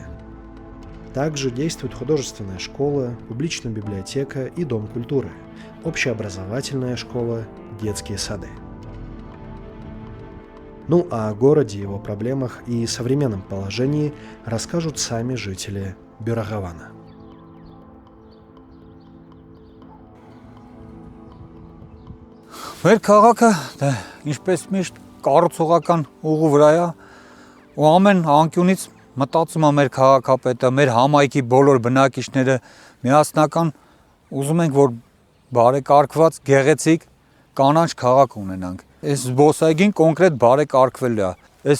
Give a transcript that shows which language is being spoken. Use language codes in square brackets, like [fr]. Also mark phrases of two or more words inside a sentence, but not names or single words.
[ru] Также действует художественная школа, публичная библиотека и дом культуры, общеобразовательная школа, детские сады. Ну а о городе, его проблемах и современном положении расскажут сами жители Бюрохавана. [hy] Մեր քաղաքը ինչպես միշտ կառուցողական ուղու վրա է ու ամեն անկյունից մտածում է մեր քաղաքապետը, մեր համայնքի բոլոր բնակիչները միասնական ուզում ենք, որ բարեկարգված, գեղեցիկ կանաչ քաղաք ունենանք։ Այս զբոսայգին կոնկրետ բարեկարգվել է։ Այս